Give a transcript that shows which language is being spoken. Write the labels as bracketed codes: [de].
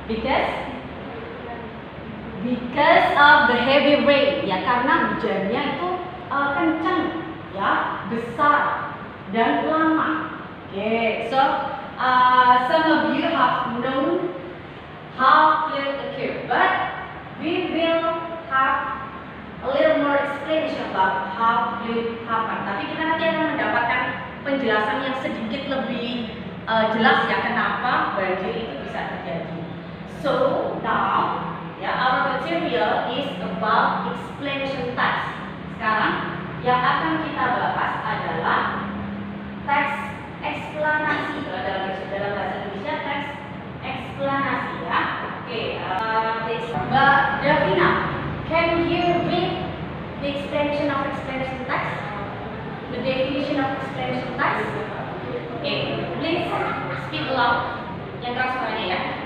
[en] Because of the heavy rain, [id] ya, karena hujannya itu kencang, ya, besar dan lama. [en] Okay, so some of you have known how flood occur, but we will have a little more explanation about how flood happen. [id] Tapi kita nanti akan mendapatkan penjelasan yang sedikit lebih jelas ya kenapa banjir itu bisa terjadi. [en] So now, ya, our material is about explanation text. [id] Sekarang yang akan kita bahas adalah teks eksplanasi. Dalam bahasa Indonesia teks eksplanasi, ya. [en] Oke, Mbak Davina, can you read the explanation of explanation text? The definition of explanation text? Okay, please speak aloud. [id] Yang keras suaranya, ya.